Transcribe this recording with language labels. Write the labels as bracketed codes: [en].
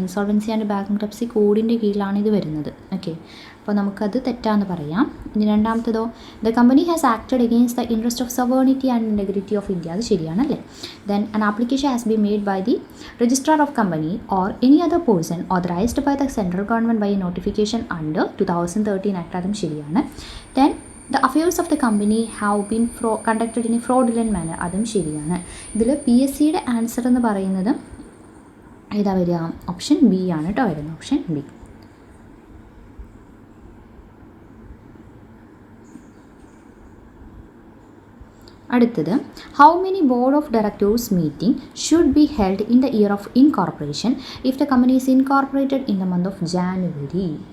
[ml] Insolvency and bankruptcy കോഡിൻ്റെ കീഴിലാണ് ഇത് വരുന്നത്. ഓക്കെ, അപ്പോൾ നമുക്കത് തെറ്റാന്ന് പറയാം. ഇനി രണ്ടാമത്തതോ, [en] The company has acted against the interest of sovereignty and integrity of India. [ml] അത് ശരിയാണല്ലേ. [en] Then an application has be made by the registrar of company or any other person authorised by the central government by notification under 2013 act. [ml] അതും ശരിയാണ്. [en] Then the affairs of the company have been conducted in a fraudulent manner. [ml] അതും ശരിയാണ്. ഇതിൽ PSCയുടെ answer എന്ന് പറയുന്നത് ഏതാ വരിക? Option B ആണ് കേട്ടോ വരുന്നത്. Option B. [en] അടുത്തത്, how many board of directors meeting should be held in the year of incorporation if the company is incorporated in the month of January?